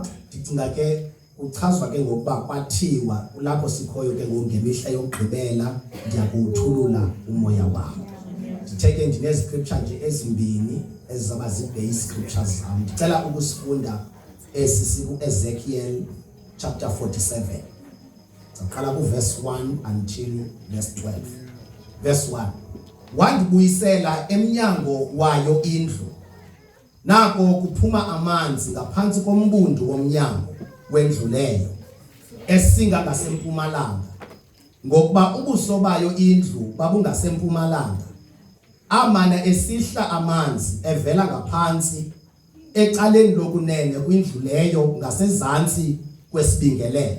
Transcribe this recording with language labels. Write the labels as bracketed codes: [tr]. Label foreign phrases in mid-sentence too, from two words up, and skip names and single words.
[xh] Ndicinga ke uchazwa ke ngokuba kwathiwa lapho sikhoyo ke ngemihla yokugqibela ndiyakuthulula umoya wami. Nditheke ndineziscripture nje ezimbini ezizaba zi- [en] base scriptures [xh] zami. Ndicela ukusifunda Ezekiel chapter 47. Saqala [en] verse 1 until verse 12. Verse 1. [xh] Wandibuyisela emnyango wayo indlu. Nako kuphuma amanzi ngaphansi kombundu womnyango wendlu leyo, esinga ngasempumalanga. Ngokuba ubuso bayo indlu babungasempumalanga, amana esihla amanzi evela ngaphansi ecaleni lokunene kwindlu leyo ngasezantsi kwesibingelelo.